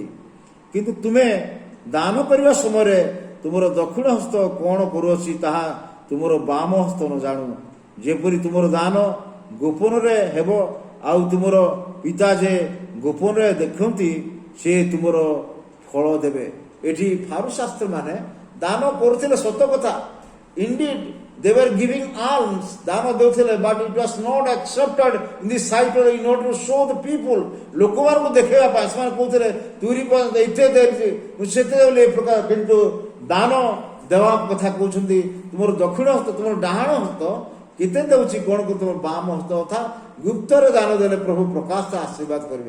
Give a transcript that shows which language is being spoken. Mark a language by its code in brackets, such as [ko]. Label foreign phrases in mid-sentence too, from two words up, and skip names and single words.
[or] କିନ୍ତୁ ତୁମେ ଦାନ କରିବା ସମୟରେ ତୁମର ଦକ୍ଷିଣ ହସ୍ତ କ'ଣ କରୁଅଛି ତାହା ତୁମର ବାମ ହସ୍ତ ନ ଜାଣୁ, ଯେପରି ତୁମର ଦାନ ଗୋପନରେ ହେବ, ଆଉ ତୁମର ପିତା ଯେ ଗୋପନରେ ଦେଖନ୍ତି ସେ ତୁମର ଫଳ ଦେବେ। ଏଠି ଫାରୁଶାସ୍ତ୍ରୀ ମାନେ ଦାନ କରୁଥିଲେ ସତ କଥା, [en] indeed they were giving alms, [or] ଦାନ ଦେଉଥିଲେ, [en] but it was not accepted in the sight of in order to show the people, [or] ଲୋକମାନଙ୍କୁ ଦେଖେଇବା ପାଇଁ ସେମାନେ କହୁଥିଲେ ତୁରୀ ଏତେ ଦେଉଛି ସେତେ ଦେଲେ ଏ ପ୍ରକାର। କିନ୍ତୁ ଦାନ ଦେବା କଥା କହୁଛନ୍ତି ତୁମର ଦକ୍ଷିଣ ହସ୍ତ ତୁମର ଡାହାଣ ହସ୍ତ କେତେ ଦେଉଛି କ'ଣ କରୁ, ତୁମର ବାମ ହସ୍ତ ଅର୍ଥାତ୍ ଗୁପ୍ତରେ ଦାନ ଦେଲେ ପ୍ରଭୁ ପ୍ରକାଶ ଆଶୀର୍ବାଦ କରିବେ।